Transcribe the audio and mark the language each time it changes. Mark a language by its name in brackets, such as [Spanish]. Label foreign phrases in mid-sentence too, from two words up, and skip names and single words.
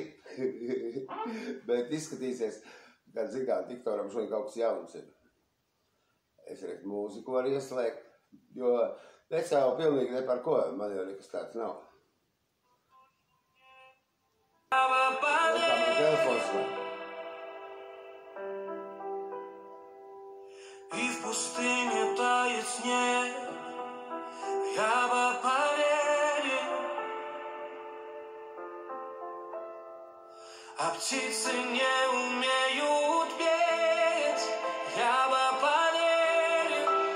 [Latvian] Bet izskatīsies, kad, zin kā, diktoram šodien kaut kas jauns ir. Es redzu, mūziku var ieslēgt, jo es jau pilnīgi ne par ko, man jau nekas tāds nav. Tā man telefons nav. [Russian] И в пустыне тает снег, я бы поверил, а птицы не умеют петь, я бы поверил.